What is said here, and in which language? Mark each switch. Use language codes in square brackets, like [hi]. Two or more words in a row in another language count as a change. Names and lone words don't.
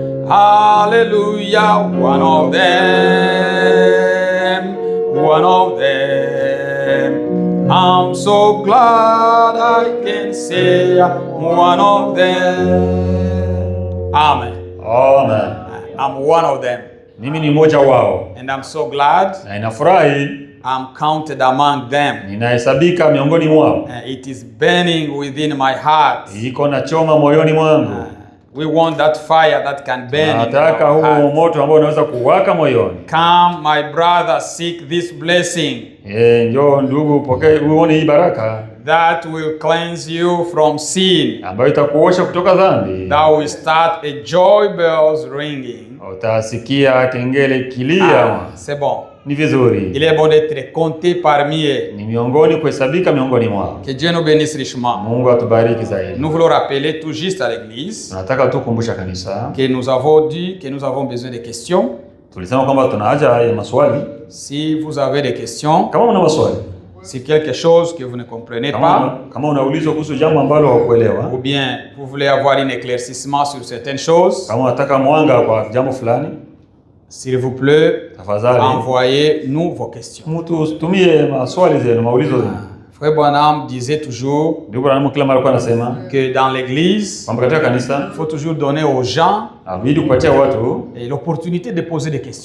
[en] Hallelujah, one of them, one of them. I'm so glad I can say I'm one of them. Amen. Amen. I'm one of them. [sw] Mimi ni mmoja wao. [en] And I'm so glad. [sw] Na inafurahi. [en] I'm counted among them. [sw] Ninahesabika miongoni mwao. [en] It is burning within my heart. [sw] Iko na choma moyoni mwangu. [en] We want that fire that can burn. [sw] Nataka huo moto ambao unaweza kuwaka moyoni. [en] Come, my brother, seek this blessing. [sw] Njoo ndugu, upokee uone hii baraka. [en] That will cleanse you from sin. [sw] Ambayo itakuosha kutoka dhambi. [en] That will start a joy bells ringing. [sw] Utasikia kengele kilia. [fr] C'est bon. [sw] Ni vizuri. [fr] Il est bon d'être compté parmi eux. [sw] Ni miongoni, kuhesabika miongoni mwao. [fr] Que Dieu nous bénisse richement. [sw] Mungu atubariki zaidi. [fr] Nous voulons rappeler tout juste à l'église. [sw] Nataka tu kukumbusha kanisa. [fr] Que nous avons dit que nous avons besoin de questions. [sw] Tulisema kwamba tuna haja ya maswali. [fr] Si vous avez des questions. [sw] Kama una maswali. [fr] Si quelque chose que vous ne comprenez pas. [sw] Kama unaulizwa kuhusu jambo ambalo hukuelewa. [fr] Ou bien vous voulez avoir un éclaircissement sur certaines choses. [sw] Kama unataka mwanga kwa jambo fulani. [fr] S'il vous plaît, envoyez-nous vos questions. Frère Branham disait toujours que dans l'église, il faut toujours donner aux gens l'opportunité de poser des questions.